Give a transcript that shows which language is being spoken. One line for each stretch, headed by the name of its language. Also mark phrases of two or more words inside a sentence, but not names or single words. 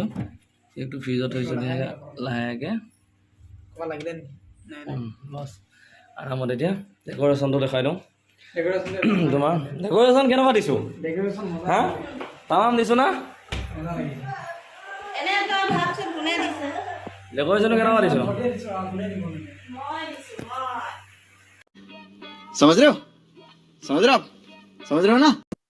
Assamese: কেকটো ফ্ৰিজত থৈছোঁ লাহেকৈ। বছ আৰামত। এতিয়া ডেক'ৰেশ্যনটো দেখাই দিওঁ। তোমাৰ ডেক'ৰেশ্যন কেনেকুৱা দিছোঁ? হা তামাম দিছোঁ না? ডেক'ৰেশ্যনটো কেনেকুৱা দিছোঁ?
Hindi: समझ रहे हो आप? समझ रहे हो ना?